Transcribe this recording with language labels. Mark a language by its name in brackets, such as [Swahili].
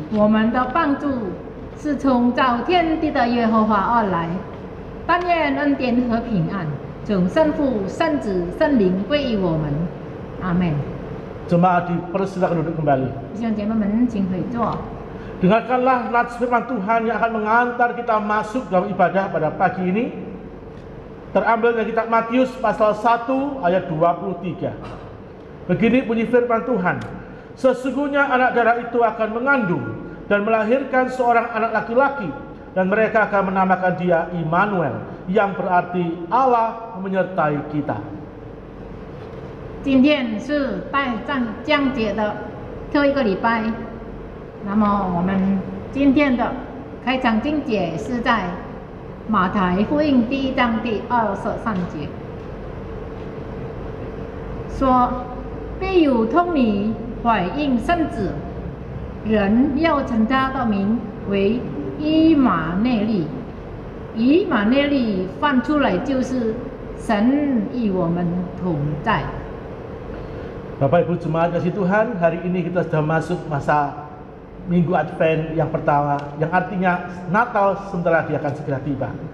[Chinese] 我们的帮助是从造天地的耶和华而来，但愿恩典和平安从圣父、圣子、圣灵归于我们。阿门。 [Indonesian] Jemaat dipersilakan duduk kembali. [Chinese] 弟兄姐妹们，请回座。 [Indonesian] Dengarkanlah nats firman Tuhan yang akan mengantar kita masuk dalam ibadah pada pagi ini. Terambil dari kitab Matius pasal 1 ayat 23. Begini bunyi firman Tuhan. Sesungguhnya anak darah itu akan mengandung dan melahirkan seorang anak laki-laki, dan mereka akan menamakan dia Immanuel, yang berarti Allah menyertai kita. [Chinese] 今天是拜降节的头一个礼拜，那么我们今天的开场经节是在马太福音第1章第23节，说必有童女怀孕生子，人要称他的名为以马内利。以马内利翻出来就是神与我们同在。 [Indonesian] Bapak Ibu jemaat kasih Tuhan, hari ini kita sudah masuk masa Minggu Advent yang pertama, yang artinya Natal sebentar lagi akan segera tiba.